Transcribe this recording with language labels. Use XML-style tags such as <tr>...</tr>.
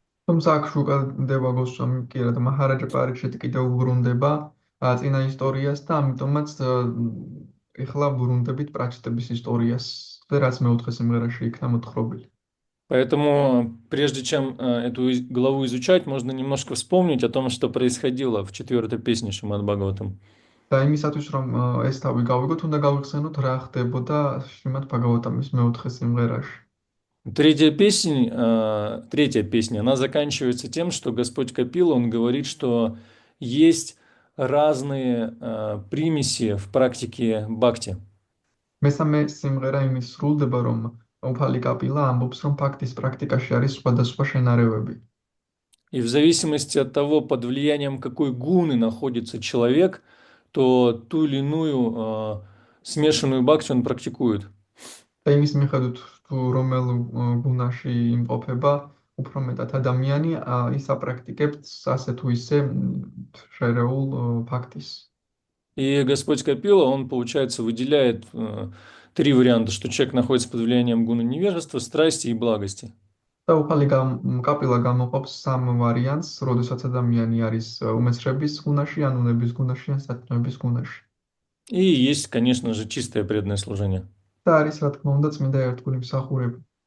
<ka>თუმცა აქ შუკადევა გოსვამი კი არა და მაჰარაჯა პარიქშიტი კიდევ უბრუნდება წინა ისტორიას და ამიტომაც ეხლა ვბრუნდებით პრაჩეტების ისტორიას, რაც მეოთხე სიმღერაში იქნა მოთხრობილი.</ka> <ru>Поэтому, прежде чем эту главу изучать, можно немножко вспомнить о том, что происходило в четвертой песне Шримад Бхагаватам.</ru> <ka>და იმისათვის რომ ეს თავი გავიგოთ, უნდა გავიხსენოთ რა ხდებოდა შრიმად ბhagavatam-ის მეოთხე სიმღერაში.</ka> <ru>Третья песня, она заканчивается тем, что Господь Капила, он говорит, что есть разные примеси в практике бхакти.</ru> <ka>მესამე სიმღერა იმის სრულდება, რომ უფალი კაპილა ამბობს, რომ ფაქტის პრაქტიკაში არის სხვადასხვა შენარევები.</ka> <ru>И в зависимости от того, под влиянием какой гуны находится человек, то ту или иную смешанную бхакти он практикует.</ru> <ka>და იმის მიხედვით, თუ რომელ გუნაში იმყოფება, უფრო მეტად ადამიანი, ის აპრაქტიკებს ასე თუ ისე შერეულ ფაქტის.</ka> <ru>И Господь Капила, он, получается, выделяет три варианта, что человек находится под влиянием гуны невежества, страсти и благости.</ru> <ka>და უფალი კაპილა გამოყოფს სამ ვარიანტს, როდესაც ადამიანი არის უმეცრების გუნაში, ან უნების გუნაში, ან სათნოების გუნაში.</ka> <ru>И есть, конечно же, чистое преданное служение.</ru> <ka>და არის, რა თქმა უნდა, წმინდა ერთგული მსახურება.</ka>